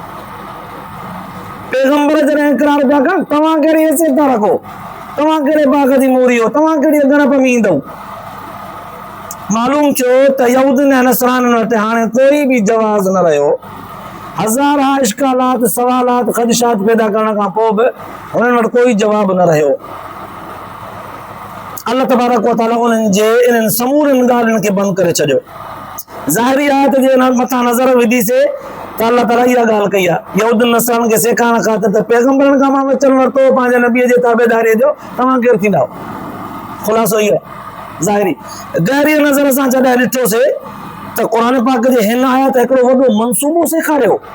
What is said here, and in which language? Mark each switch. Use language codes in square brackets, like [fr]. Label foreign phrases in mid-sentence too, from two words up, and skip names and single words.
[sd] पैगम्बर जॾहिं इक़रार पिया कनि, तव्हां कहिड़ी हैसियत था रखो, तव्हां कहिड़े बाग़ जी मोरी हो, तव्हां कहिड़ी गणप में ईंदव? मालूम थियो त यहूदियुनि ऐं नसरानियुनि वटि हाणे कोई बि जवाज़ न रहियो। हज़ार इश्कालात सवालात ख़दशात पैदा करण खां पोइ बि हुननि वटि कोई जवाबु न रहियो। अल्लाह तबारक व तआला उन्हनि जे इन्हनि समूरनि ॻाल्हियुनि खे बंदि करे छॾियो। ज़ाहिरी आयत जे मथां नज़र विधीसीं त अल्लाह ताला इहा ॻाल्हि कई आहे, यहूदियुनि नसरानियुनि खे सेखारण ख़ातिर त पैगम्बरनि खां मां वचन वरितो पंहिंजे नबीअ जे ताबेदारीअ जो, तव्हां केरु थींदा हो? ख़ुलासो इहो आहे ज़ाहिरी। गहरी नज़र सां जॾहिं ॾिठोसीं त क़ुरान पाक जे हिन आयत हिकिड़ो वॾो मनसूबो सेखारियो।